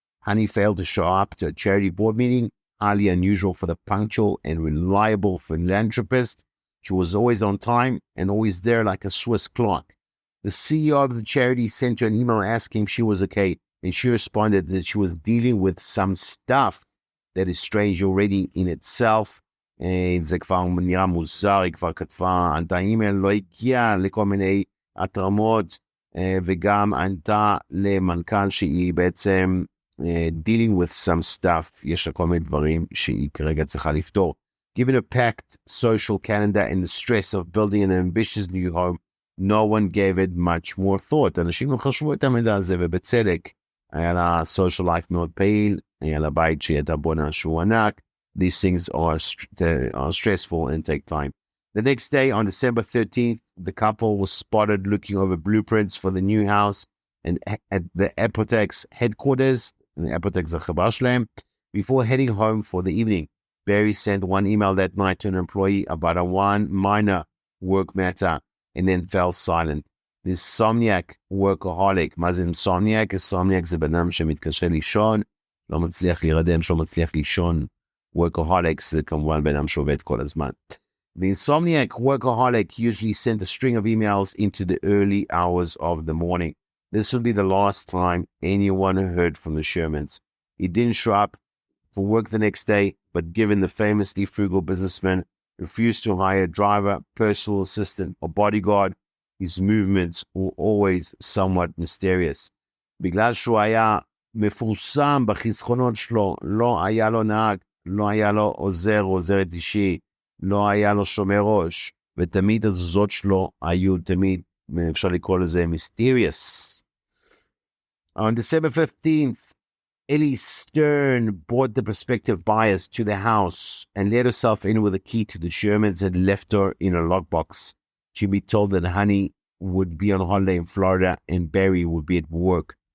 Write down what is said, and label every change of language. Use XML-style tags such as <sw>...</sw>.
<en>Honey failed to show up to a charity board meeting, highly unusual for the punctual and reliable philanthropist. She was always on time and always there like a Swiss clock. The CEO of the charity sent her an email asking if she was okay, and she responded that she was dealing with some stuff that is strange already in itself.</en> <he>זה כבר נראה מוזר, היא כבר כתבה, ענתה אימייל, לא הגיעה לכל מיני התרמות, וגם ענתה למנכ"ל שהיא בעצם</he> <en>dealing with some stuff,</en> <he>יש לה כל מיני דברים שהיא כרגע צריכה לפתור.</he> <en>Given a packed social calendar and the stress of building an ambitious new home, no one gave it much more thought.</en> <he>אנשים לא חשבו את המידע הזה, ובצדק. היה לה</he> <en>social life</en> <he>מאוד פעיל, היה לה בית שהיא הייתה בונה שהוא ענק.</he> <en>These things are stressful and take time. The next day, on December 13th, the couple was spotted looking over blueprints for the new house and at the Apotek's headquarters, the Apotek's</en> <he>החברה שלהם,</he> <en>before heading home for the evening. Barry sent one email that night to an employee about a one minor work matter and then fell silent. This insomniac workaholic,</en> <he>מה זה</he> <en>insomniac?</en> <he>insomniac זה בן אדם שמתקשה לישון, לא מצליח להירדם, שלא מצליח לישון. Workaholics זה כמובן בן אדם שעובד כל הזמן.</he> <en>The insomniac workaholic usually sent a string of emails into the early hours of the morning. This would be the last time anyone heard from the Shermans. He didn't show up for work the next day, but given the famously frugal businessman refused to hire a driver, personal assistant, or bodyguard, his movements were always somewhat mysterious.</en> <he>בגלל שהוא היה מפורסם בחסכונות שלו, לא היה לו נהג, לא היה לו עוזר או עוזרת אישי, לא היה לו שומר ראש, ותמיד הזוזות שלו היו תמיד, אפשר לקרוא לזה, mysterious.</he> <en>On December 15th, Ellie Stern brought the prospective buyers to the house and let herself in with a key to the Shermans had left her in a lockbox. She'd be told that Honey would be on holiday in Florida and Barry would be at work.</en>